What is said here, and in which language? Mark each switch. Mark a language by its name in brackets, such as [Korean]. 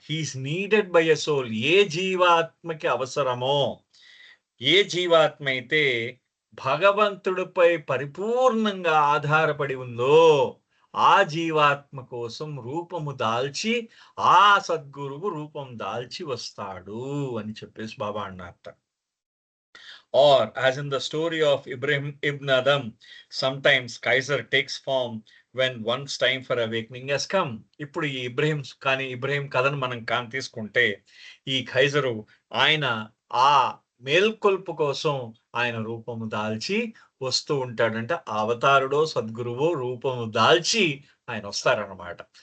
[Telugu] He is needed by a soul. ఏ జీవాత్మకి అవసరమో ఏ జీవాత్మ అయితే భగవంతుడిపై పరిపూర్ణంగా ఆధారపడి ఉందో ఆ జీవాత్మ కోసం రూపము దాల్చి ఆ సద్గురువు రూపం దాల్చి వస్తాడు అని చెప్పేసి బాబా అన్నారట. [English] Or, as in the story of Ibrahim ibn Adam, sometimes Kaiser takes form when one's time for awakening has come. [Telugu] ఇప్పుడు ఈ ఇబ్రహీం కథను మనం తీసుకుంటే ఈ ఖైజరు ఆయన ఆ మేల్కొల్పు కోసం ఆయన రూపము దాల్చి వస్తూ ఉంటాడంటే అవతారుడో సద్గురువో రూపము దాల్చి ఆయన వస్తారన్నమాట.